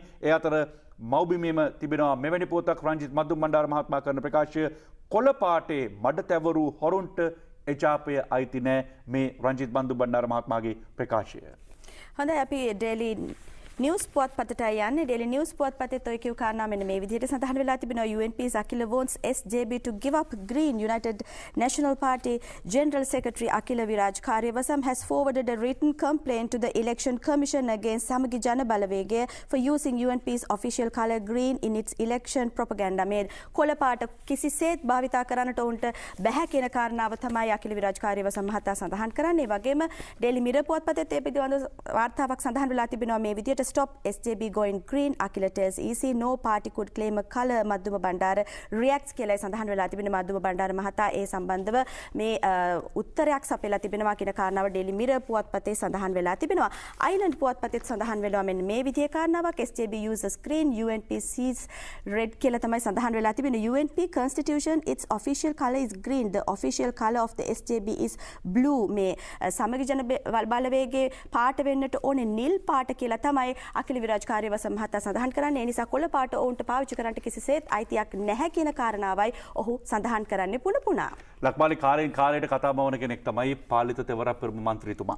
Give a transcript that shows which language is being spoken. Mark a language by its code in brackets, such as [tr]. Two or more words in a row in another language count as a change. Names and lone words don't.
[si] ඒ අතර මව්බිමේම තිබෙනවා මෙවැනි පුවතක් රංජිත් මද්දුම් බණ්ඩාර මහත්මයා කරන ප්‍රකාශය කොළපාටේ මඩ තැවරු හොරුන්ට එජාපය අයිති නෑ. මේ රංජිත් මද්දුම් බණ්ඩාර මහත්මයාගේ ප්‍රකාශය. හොඳයි අපි Daily News පුවත්පතට යන්නේ. Daily News පුවත්පතේ ඔය කියු කාරණා මෙන්න මේ විදිහට සඳහන් වෙලා තිබෙනවා. [en] UNP's Akila wants SJB to give up Green. United National Party General Secretary Akila Viraj Karyavasam has forwarded a written complaint to the Election Commission against Samagi Jana Balawege for using UNP's official colour green in its election propaganda. [si] මේ කොළපාට කිසිසේත් භාවිතා කරන්නට උන්ට බැහැ කියන කාරණාව තමයි අකිල විරාජ් කාර්යවසම් මහතා සඳහන් කරන්නේ. ඒ වගේම Daily Mirror පුවත්පතේ මේ පිළිබඳ වාර්තාවක් සඳහන් වෙලා තිබෙනවා මේ විදිහට [en] stop SJB going green. Akila tells EC no party could claim a colour. [si] Madhuma Bandara reacts කියලා සඳහන් වෙලා තිබෙන මද්දුම බණ්ඩාර මහතා ඒ සම්බන්ධව මේ උත්තරයක් සපයලා තිබෙනවා කියන කාරණාව ඩේලි මිරර් පුවත්පතේ සඳහන් වෙලා තිබෙනවා. අයිලන්ඩ් පුවත්පතේත් සඳහන් වෙනවා මෙන්න මේ විදිහේ කාරණාවක් [en] SJB uses green UNP sees red [si] කියලා තමයි සඳහන් වෙලා තිබෙන. [en] UNP constitution its official color is green. The official color of the SJB is blue. [si] මේ සමගි ජන බලවේගයේ පාට වෙන්නට ඕනේ නිල් පාට කියලා තමයි අකිල විරාජ් කාර්යවස මහතා සඳහන් කරන්නේ. ඒ නිසා කොළ පාට ඔවුන්ට පාවිච්චි කරන්නට කිසිසේත් අයිතියක් නැහැ කියන කාරණාවයි ඔහු සඳහන් කරන්නේ පුණපුණා. ලක්මාලි කාලයෙන් කාලයට කතා මවන කෙනෙක් තමයි පාලිත තෙවර පෙරමුණු මන්ත්‍රීතුමා.